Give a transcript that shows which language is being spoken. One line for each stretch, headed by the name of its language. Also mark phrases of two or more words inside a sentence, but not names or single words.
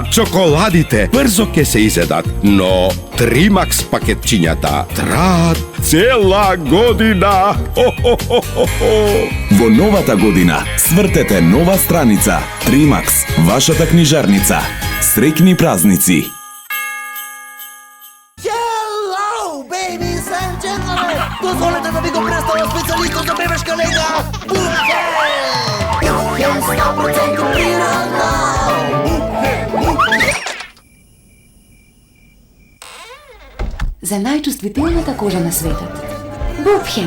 Macedonian: Чоколадите брзо ќе се изедат, но Тримакс пакетчињата траат цела година. Хо-хо-хо-хо-хо. Во новата година свртете нова страница. Тримакс, вашата книжарница. Среќни празници!
English: Hello, ladies and gentlemen!
Macedonian: Дозволете да ви го представам специалистот за бебешка лега! Бухен 100% природно! За најчувствителната кожа на светот. Бупхен!